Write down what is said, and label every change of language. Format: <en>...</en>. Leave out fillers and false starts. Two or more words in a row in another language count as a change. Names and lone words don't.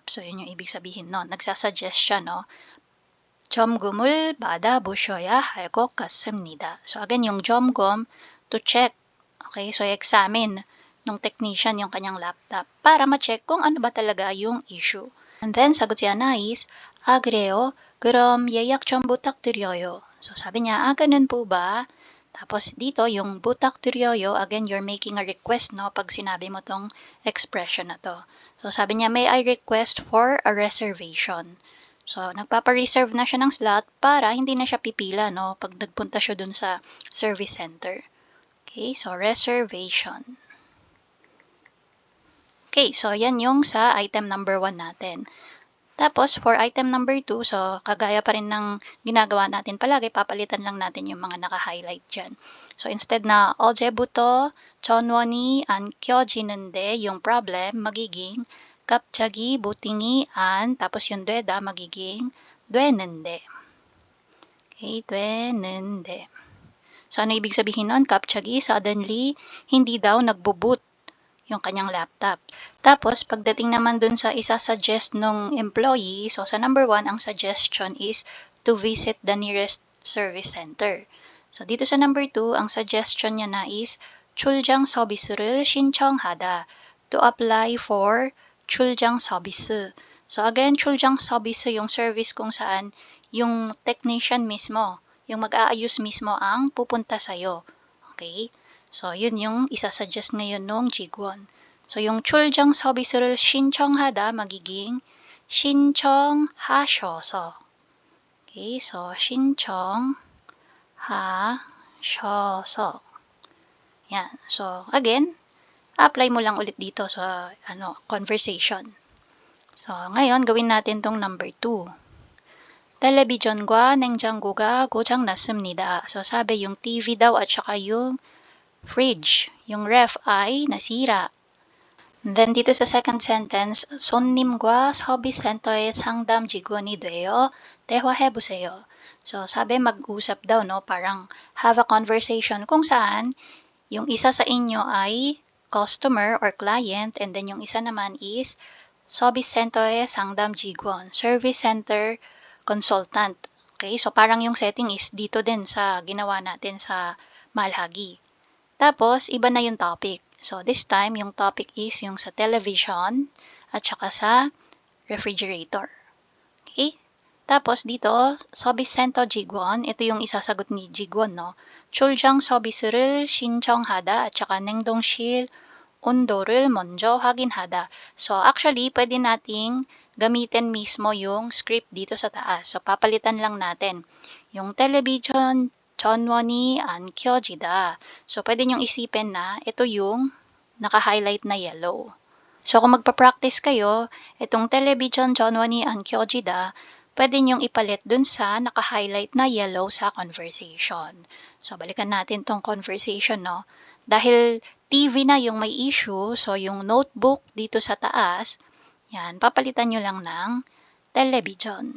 <tl>So, yun yung ibig sabihin nun. Nagsasuggest siya, no?</tl> <ko>점검을 받아보셔야 할 것 같습니다.</ko> <en>So, again, yung 점검, to check. Okay?</en> <tl>So, examine nung technician yung kanyang laptop para ma-check kung ano ba talaga yung issue. And then, sagot si Anais,</tl> <ko>그래요? 그럼 예약 좀 부탁드려요.</ko> <tl>So, sabi niya, ganun po ba? Tapos dito, yung butakdryoyo,</tl> <en>again, you're making a request, no?</en> <tl>Pag sinabi mo tong expression na to. So, sabi niya,</tl> <en>may I request for a reservation?</en> <tl>So, nagpapa-reserve na siya ng slot para hindi na siya pipila, no? Pag nagpunta siya dun sa service center.</tl> <en>Okay, so reservation.</en> <tl>Okay, so yan yung sa</tl> <en>item number 1</en> <tl>natin. Tapos,</tl> <en>for item number 2,</en> <tl>so kagaya pa rin ng ginagawa natin palagi, papalitan lang natin yung mga naka-highlight dyan. So, instead na</tl> <ko>어제부터 전원이 안 켜지는데</ko> <tl>yung problem magiging</tl> <ko>갑자기 부팅이 안,</ko> <tl>tapos yung 되다 magiging 되는데.</tl> <ko>Okay, 되는데.</ko> <tl>So, ano ibig sabihin nun? 갑자기, suddenly, hindi daw nagbo-boot yung kanyang laptop. Tapos, pagdating naman dun sa isa-suggest nung employee, so sa number 1, ang</tl> <en>suggestion is to visit the nearest service center.</en> <tl>So, dito sa number 2, ang suggestion niya na is</tl> <ko>출장 서비스를 신청하다.</ko> <en>To apply for</en> <ko>출장 서비스.</ko> <en>So, again,</en> <ko>출장 서비스</ko> <tl>yung service kung saan yung technician mismo, yung mag-aayos mismo ang pupunta sa'yo. Okay? So, yun yung isa-suggest ngayon nung Jigwon. So, yung</tl> <ko>출장 서비스를 신청하다</ko> <tl>magiging 신청하셔서.</tl> <en>Okay, so</en> <ko>신청하셔서.</ko> <tl>Yan. So, again, apply mo lang ulit dito sa conversation. So, ngayon, gawin natin tong number 2.</tl> <ko>텔레비전과 냉장고가 고장났습니다.</ko> <tl>So, sabi yung TV daw at saka yung fridge, yung ref ay nasira. Then dito sa</tl> <en>second sentence,</en> <ko>손님과 서비스 센터의 상담 직원이 되어 대화해보세요.</ko> <tl>So, sabi mag-usap daw, no? Parang</tl> <en>have a conversation</en> <tl>kung saan yung isa sa inyo ay</tl> <en>customer or client, and then</en> <tl>yung isa naman is</tl> <ko>서비스 센터의 상담 직원,</ko> <en>service center consultant.</en> <tl>Okay, so parang yung setting is dito din sa ginawa natin sa Malhagi. Tapos, iba na yung topic.</tl> <en>So, this time,</en> <tl>yung topic is yung sa television at saka sa refrigerator. Okay? Tapos, dito,</tl> <ko>서비스센터 직원,</ko> <tl>ito yung isasagot ni 직원, no?</tl> <ko>출장 서비스를 신청하다</ko> <tl>at saka</tl> <ko>냉동실 온도를 먼저 확인하다.</ko> <tl>So, actually, pwede nating gamitin mismo yung script dito sa taas. So, papalitan lang natin.</tl> <ko>Yung television 전원이 안 켜지다.</ko> <tl>So, pwede nyong isipin na ito yung naka-highlight na yellow. So, kung magpa-practice kayo, itong television</tl> <ko>전원이 안 켜지다,</ko> <tl>pwede nyong ipalit dun sa naka-highlight na yellow sa conversation. So, balikan natin tong conversation, no? Dahil TV na yung may issue, so yung notebook dito sa taas, yan, papalitan nyo lang ng television.</tl>